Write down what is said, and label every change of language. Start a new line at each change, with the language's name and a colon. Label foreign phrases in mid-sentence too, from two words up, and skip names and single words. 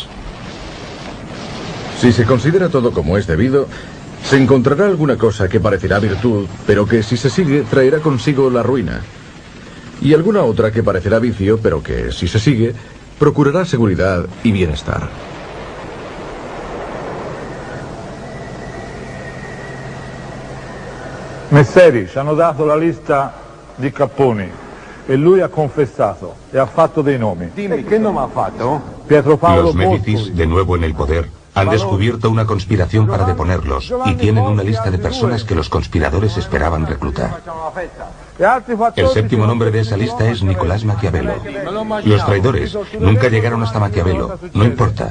Spanish: Si se considera todo como es debido, se encontrará alguna cosa que parecerá virtud, pero que si se sigue traerá consigo la ruina. Y alguna otra que parecerá vicio, pero que si se sigue, procurará seguridad y bienestar.
Italian: Messeri, ci hanno dato la lista di capponi. e lui ha confessato e ha fatto dei nomi. Dimmi, ¿qué nome ha fatto? Pietro Paolo
Spanish: Los Médicis, de nuevo en el poder, han descubierto una conspiración para deponerlos y tienen una lista de personas que los conspiradores esperaban reclutar. El séptimo nombre de esa lista es Nicolás Maquiavelo. Los traidores nunca llegaron hasta Maquiavelo. No importa.